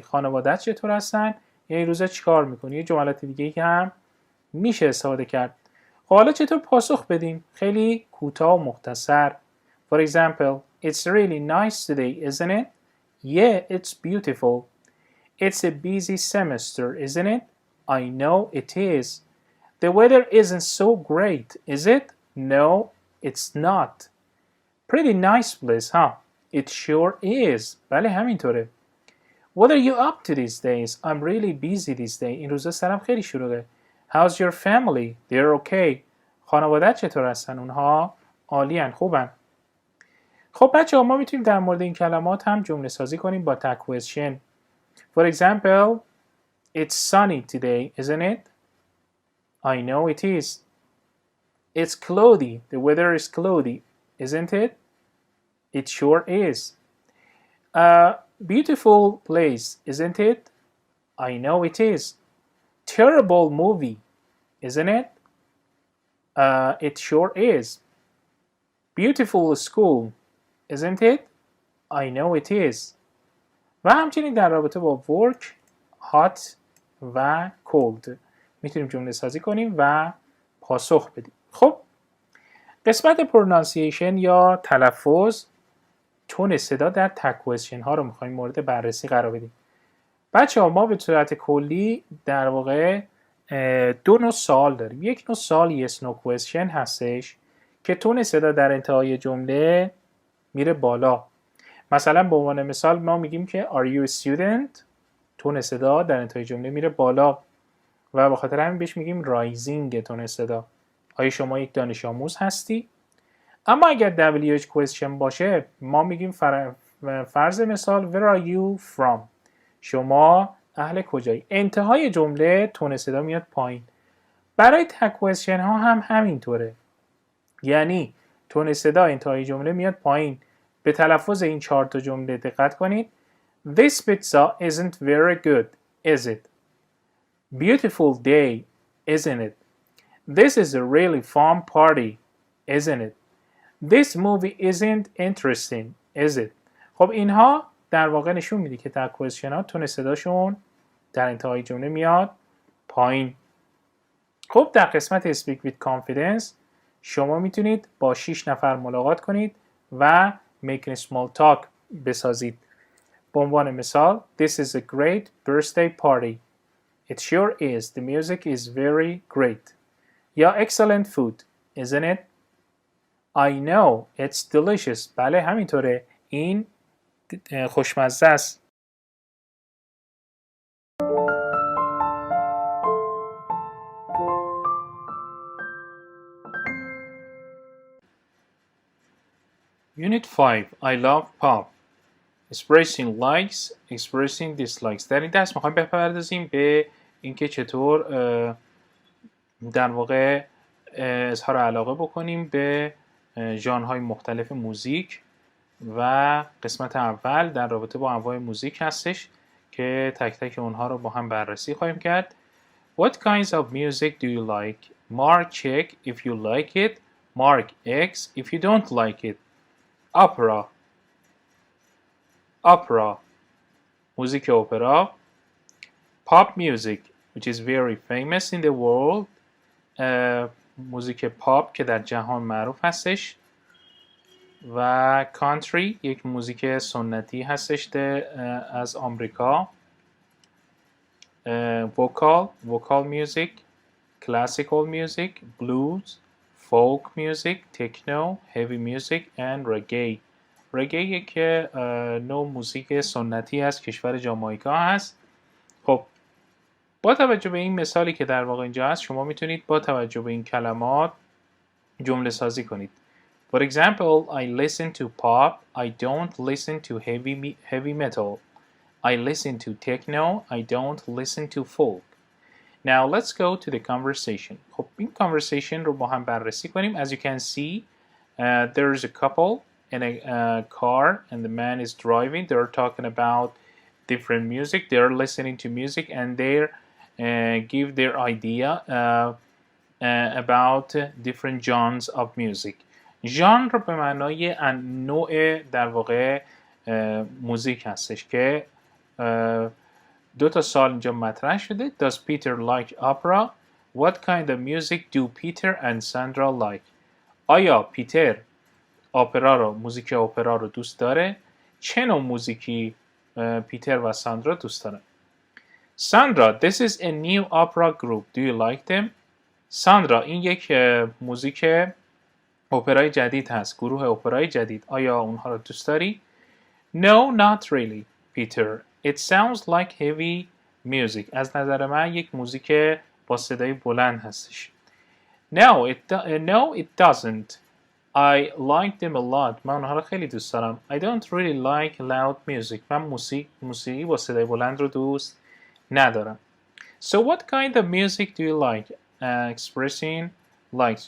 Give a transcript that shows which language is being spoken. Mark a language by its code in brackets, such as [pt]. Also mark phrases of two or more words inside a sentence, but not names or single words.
[fa] خانواده‌ات چطور هستن؟ یعنی روزا چیکار میکنی؟ یه جملات دیگه که هم میشه استفاده کرد. حالا چطور پاسخ بدیم؟ خیلی کوتاه و مختصر. [en] For example, it's really nice today, isn't it? Yeah, it's beautiful. It's a busy semester, isn't it? I know it is. The weather isn't so great, is it? No, it's not. Pretty nice place, huh? It sure is. [fa] بله همینطوره. [en] What are you up to these days? I'm really busy these days. [fa] این روزا سرم خیلی شلوغه. [en] How's your family? They're okay. [fa] خانواده‌ات چطور هستن؟ اونها عالی‌ان، خوبن. خب بچه‌ها ما میتونیم در مورد این کلمات هم جمله سازی کنیم با [en] tag question. For example, it's sunny today, isn't it? I know it is. It's cloudy. The weather is cloudy, isn't it? It sure is. A beautiful place, isn't it? I know it is. Terrible movie, isn't it? It sure is. Beautiful school, isn't it? I know it is. [fa] و همچنین در رابطه با [en] work, hot [fa] و cold میتونیم جمله سازی کنیم و پاسخ بدیم. خب قسمت پرونانسیشن یا تلفظ، تون صدا در [en] tag question [fa] ها رو میخوایم مورد بررسی قرار بدیم. بچه ها ما به صورت کلی در واقع دو نوع سوال داریم. یک نوع سوال [en] yes no question [fa] هستش که تون صدا در انتهای جمله میره بالا. مثلا به عنوان مثال ما میگیم که [en] are you a student؟ [fa] تون صدا در انتهای جمله میره بالا و به خاطر همین بهش میگیم رایزینگ تون صدا. آیا شما یک دانش آموز هستی؟ اما اگر [en] WH question [fa] باشه ما میگیم فرض مثال [en] where are you from؟ [fa] شما اهل کجایی؟ انتهای جمله تون صدا میاد پایین. برای [en] tag question [fa] ها هم همینطوره. یعنی تون صدا انتهای جمله میاد پایین. به تلفظ این 4 تا جمله دقت کنید. [en] This pizza isn't very good, is it? Beautiful day, isn't it? This is a really fun party, isn't it? This movie isn't interesting, is it? [fa] خب اینها در واقع نشون میده که [en] tag question [fa] ها تون صداشون در انتهای جمله میاد پایین. خب در قسمت Speak with Confidence شما میتونید با 6 نفر ملاقات کنید و [en] make a small talk [fa] بسازید. به عنوان مثال [en] This is a great birthday party. It sure is. The music is very great. یا excellent food, isn't it? I know. It's delicious. [fa] بله همینطوره. این خوشمزه است. [en] Unit 5. I love pop. Expressing likes, expressing dislikes. [fa] در این درس میخوایم بپردازیم به اینکه چطور در واقع اظهار علاقه بکنیم به ژانرهای مختلف موزیک و قسمت اول در رابطه با انواع موزیک هستش که تک تک اونها رو با هم بررسی خواهیم کرد. [en] What kinds of music do you like? Mark check if you like it. Mark X if you don't like it. Opera. [fa] موزیک اپرا. [en] Pop music which is very famous in the world. [fa] موزیک پاپ که در جهان معروف هستش. و country یک موزیک سنتی هستش از آمریکا. [en] vocal music, classical music, blues, folk music, techno, heavy music and reggae. [fa] reggae یک نوع موزیک سنتی از کشور جامائیکا هست. خب با توجه به این مثالی که در واقع اینجا هست شما میتونید با توجه به این کلمات جمله سازی کنید. [en] For example, I listen to pop. I don't listen to heavy metal. I listen to techno. I don't listen to folk. Now let's go to the conversation. [fa] خب این conversation رو با هم بررسی کنیم. [en] As you can see, there's a couple in a car and the man is driving. They're talking about different music. They're listening to music and they give their idea about different genres of music. [fa] ژانر به معنای نوع در واقع موزیک هستش که دو تا سوال اینجا مطرح شده. [en] Does Peter like opera? What kind of music do Peter and Sandra like? [fa] آیا پیتر موزیک اپرا رو دوست داره؟ چه نوع موزیکی پیتر و ساندرا دوست دارن؟ [en] Sandra, this is a new opera group. Do you like them? [fa] ساندرا، این یک موزیک اپرای جدید هست. گروه اپرای جدید. آیا اونها رو دوست داری؟ [en] No, not really, Peter. It sounds like heavy music. [fa] از نظر من یک موزیک با صدای بلند هستش. [en] No, it doesn't. I like them a lot. [fa] من اونها رو خیلی دوست دارم. [en] I don't really like loud music. [fa] من موسیقی با صدای بلند رو دوست ندارم. [en] So what kind of music do you like? Expressing likes.